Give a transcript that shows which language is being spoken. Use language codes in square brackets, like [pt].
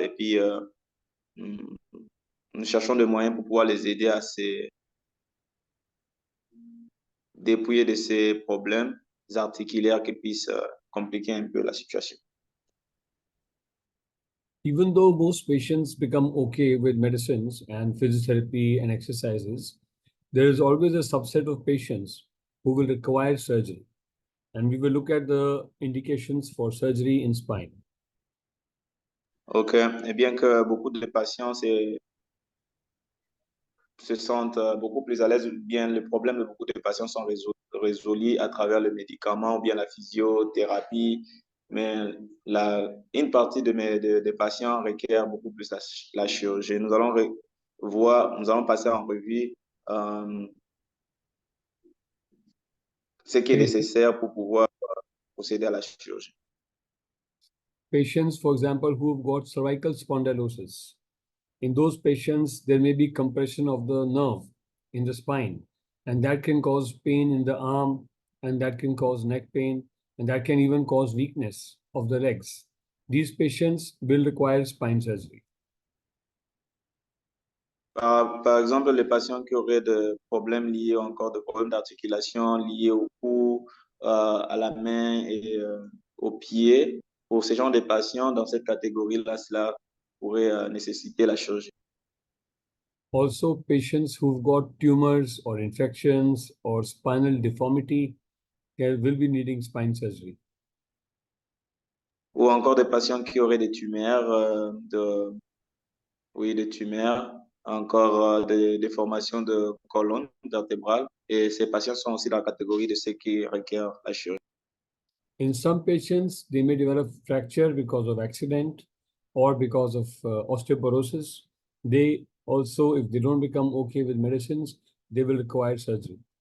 [fr] Et puis, nous cherchons des moyens pour pouvoir les aider à se dépouiller de ces problèmes articulaires qui puissent compliquer un peu la situation. [en] Even though most patients become okay with medicines and physiotherapy and exercises, there is always a subset of patients who will require surgery. And we will look at the indications for surgery in spine. [fr] Ok, et bien que beaucoup de patients se sentent beaucoup plus à l'aise, ou bien les problèmes de beaucoup de patients sont résolus à travers le médicament ou bien la physiothérapie, mais une partie des patients requiert beaucoup plus la chirurgie. Nous allons passer en revue euh, ce qui est nécessaire pour pouvoir procéder à la chirurgie. [en] Patients, for example, who have got cervical spondylosis. In those patients, there may be compression of the nerve in the spine, and that can cause pain in the arm, and that can cause neck pain, and that can even cause weakness of the legs. These patients will require spine surgery. [fr] Par exemple, les patients qui auraient des problèmes liés encore de problèmes d'articulation liés au cou, à la main et au pied, pour ce genre de patients, dans cette catégorie-là, cela pourrait nécessiter la chirurgie. [en] Also, patients who've got tumors or infections or spinal deformity will be needing spine surgery. [fr] Ou encore des patients qui auraient des tumeurs, des tumeurs, encore des déformations de colonne vertébrale. Et ces patients sont aussi dans la catégorie de ceux qui requièrent la chirurgie. [en] In some patients, they may develop fracture because of accident or because of osteoporosis. They also, if they don't become okay with medicines, they will require surgery.